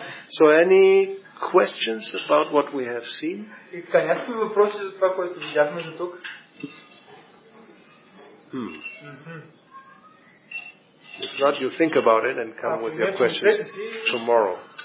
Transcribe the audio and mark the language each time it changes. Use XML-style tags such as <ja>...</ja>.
<en>So, any questions about what we have seen?</en> <bg>И така, някакви въпроси за това, което видяхме до тук?</bg> <en>If not, you think about it and come with your questions tomorrow.</en>